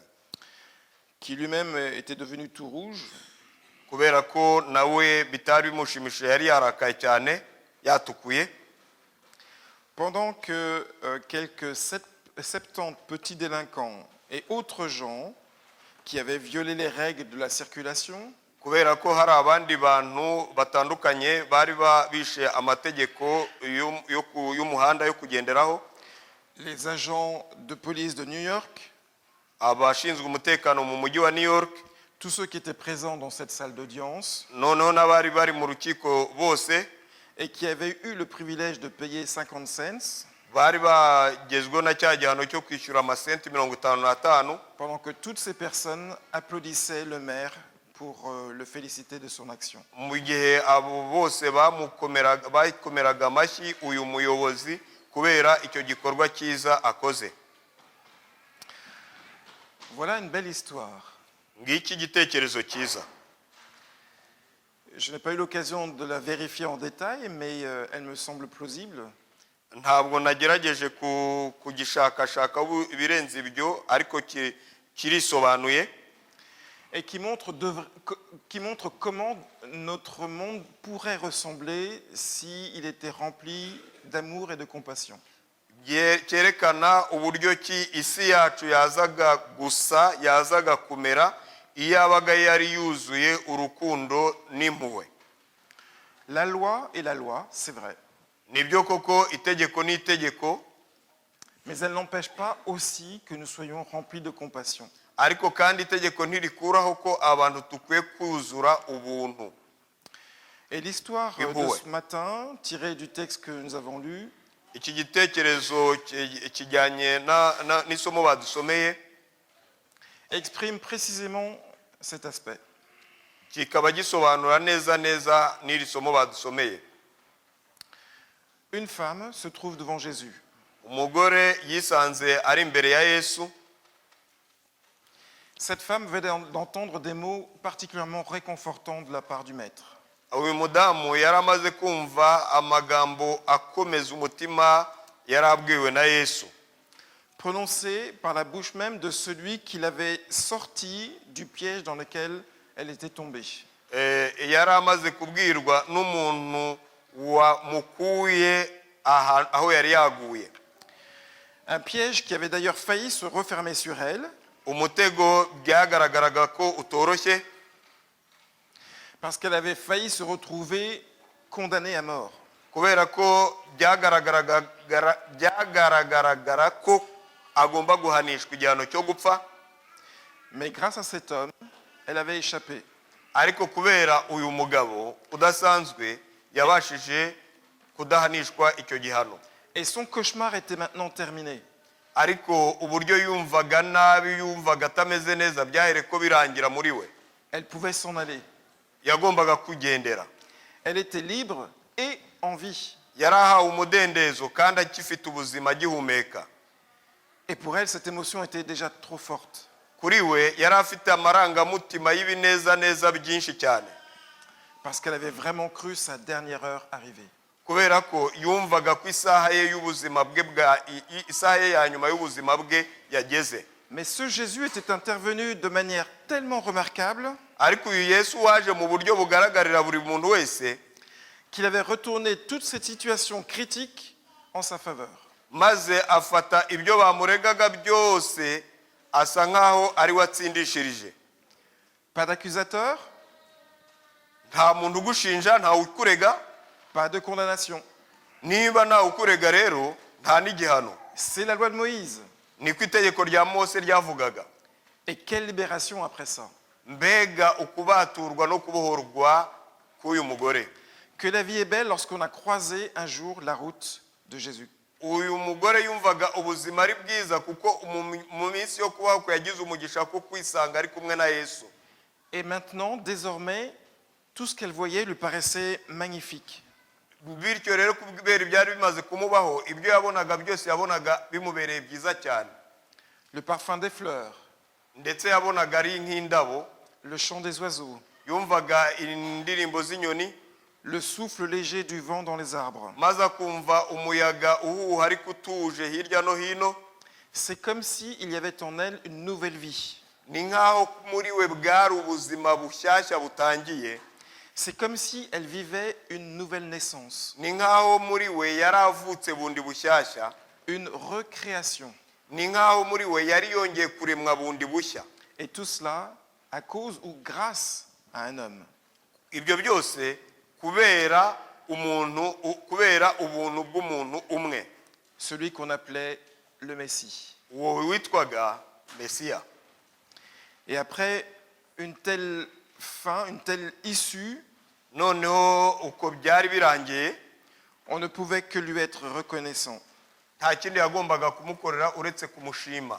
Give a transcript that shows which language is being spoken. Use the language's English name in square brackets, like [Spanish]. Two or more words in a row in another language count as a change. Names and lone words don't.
[French] Qui lui-même était devenu tout rouge. [Kinyarwanda] Kubera ko nawe bitari bimushimishije yari yarakaye cyane yatukuye. [French] Pendant que quelques 70 petits délinquants et autres gens qui avaient violé les règles de la circulation, [Kinyarwanda] kubera ko hari abandi bantu batandukanye bari bishe amategeko y'umuhanda yo kugenderaho, [French] les agents de police de New York, [Kinyarwanda] abashinzwe umutekano mu mujyi wa New York, [French] tous ceux qui étaient présents dans cette salle d'audience, [Kinyarwanda] noneho n'abari bari mu rukiko bose, [French] et qui avaient eu le privilège de payer 50 cents, [Kinyarwanda] bari bagezweho na cya gihano cyo kwishyura amasenti 55. [French] pendant que toutes ces personnes applaudissaient le maire pour le féliciter de son action. [Kinyarwanda] Mu gihe abo bose bakomeraga amashyi uyu muyobozi kubera icyo gikorwa cyiza akoze. [French] Voilà une belle histoire. [Kinyarwanda] Ngiki igitekerezo cyiza. [French] Je n'ai pas eu l'occasion de la vérifier en détail, mais elle me semble plausible. [Kinyarwanda] Ntabwo nagerageje kugishakashaka ibirenze ibyo, ariko kirisobanuye. [French] Et qui montre comment notre monde pourrait ressembler s'il était rempli d'amour et de compassion. [Kinyarwanda] Cyerekana uburyo ki isi yacu yazaga gusa, yazaga kumera iyo yabaga yari yuzuye urukundo n'impuhwe. [French] La loi est la loi, c'est vrai. [Kinyarwanda] Nibyo koko itegeko ni itegeko, [French] mais elle n'empêche pas aussi que nous soyons remplis de compassion. [Kinyarwanda] Ariko kandi itegeko ntirikuraho ko abantu tukwiye kuzura ubuntu. [French] Et l'histoire de ce matin, tirée du texte que nous avons lu, [Kinyarwanda] iki gitekerezo kijyanye n'isomo badusomeye, [French] exprime précisément cet aspect. [Kinyarwanda] Kikaba gisobanura neza n'iri somo badusomeye. [French] Une femme se trouve devant Jésus. [Kinyarwanda] Umugore yisanze ari imbere ya Yesu. [French] Cette femme venait d'entendre des mots particulièrement réconfortants de la part du maître. [Kinyarwanda] Uyu mudamu yaramaze kumva amagambo akomeza umutima yarabwiwe na Yesu, [French] prononcés par la bouche même de celui qui l'avait sorti du piège dans lequel elle était tombée. [Kinyarwanda] Yaramaze kubwirwa n'umuntu wamukuye aho yari yaguye. [French] Un piège qui avait d'ailleurs failli se refermer sur elle. [Kinyarwanda] Umutego byagaragaraga ko utoroshye, [French] parce qu'elle avait failli se retrouver condamnée à mort. [Kinyarwanda] Kubera ko byagaragaraga ko agomba guhanishwa igihano cyo gupfa. [French] Mais grâce à cet homme, elle avait échappé. [Kinyarwanda] Ariko kubera uyu mugabo udasanzwe yabashije kudahanishwa icyo gihano. [French] Et son cauchemar était maintenant terminé. [Kinyarwanda] Ariko uburyo yumvaga nabi, yumvaga atameze neza, byahere ko birangira muri we. [French] Elle pouvait s'en aller. [Kinyarwanda] Yagombaga kugendera. [French] Elle était libre et en vie. [Kinyarwanda] Yarahawe umudendezo kandi akifite ubuzima gihumeka. [French] Et pour elle, cette émotion était déjà trop forte. [Kinyarwanda] Kuri we yari afite amarangamutima y'ibinezaneza byinshi cyane. [French] Parce qu'elle avait vraiment cru sa dernière heure arriver. [Kinyarwanda] Kubera ko yumvaga ko isaha ye y'ubuzima bwe isaha ye ya nyuma y'ubuzima bwe yageze. [French] Mais ce Jésus était intervenu de manière tellement remarquable [Kinyarwanda] Ariko uyu Yesu waje mu buryo bugaragarira buri muntu wese, [French] qu'il avait retourné toute cette situation critique en sa faveur. [Kinyarwanda] Maze afata ibyo bamuregaga byose asa nkaho ari watsindishirije. [French] Pas d'accusateur, [Kinyarwanda] nta muntu ugushinja, nta ukurega, [French] pas de condamnation. [Kinyarwanda] Niba nta ukurega rero nta n'igihano. [French] C'est la loi de Moïse. [Kinyarwanda] Niko itegeko rya Mose ryavugaga. [French] Et quelle libération après ça. [Kinyarwanda] Mbega ukubaturwa no kubohorwa k'uyu mugore. [French] Que la vie est belle lorsqu'on a croisé un jour la route de Jésus. [Kinyarwanda] Uyu mugore yumvaga ubuzima ari bwiza kuko mu minsi yo kubaho ko yagize umugisha ko kwisanga ari kumwe na Yesu. [French] Et maintenant, désormais, tout ce qu'elle voyait lui paraissait magnifique. [Kinyarwanda] Bityo rero kubera ibyari bimaze kumubaho, ibyo yabonaga byose yabonaga bimubereye byiza cyane. [French] Le parfum des fleurs, [Kinyarwanda] ndetse yabonaga ari nk'indabo, [French] le chant des oiseaux, [Kinyarwanda] yumvaga indirimbo z'inyoni, [French] le souffle léger du vent dans les arbres. [Kinyarwanda] maze akumva umuyaga uhuha ariko utuje hirya no hino. [French] C'est comme s'il y avait en elle une nouvelle vie. [Kinyarwanda] Ni nkaho muri we bwari ubuzima bushyashya butangiye. [French] C'est comme si elle vivait une nouvelle naissance. [Kinyarwanda] Ni nkaho muri we yaravutse bundi bushyashya. [French] Une recréation. [Kinyarwanda] Ni nkaho muri we yari yongeye kuremwa bundi bushya. [French] Et tout cela à cause ou grâce à un homme. [Kinyarwanda] Ibyo byose kubera ubuntu bw'umuntu umwe. [French] Celui qu'on appelait le Messie. [Kinyarwanda] Uwo witwaga Mesiya. [French] Et après une telle fin, une telle issue, [Kinyarwanda] noneho uko byari birangiye, [French] on ne pouvait que lui être reconnaissant. [Kinyarwanda] nta kindi yagombaga kumukorera uretse kumushima,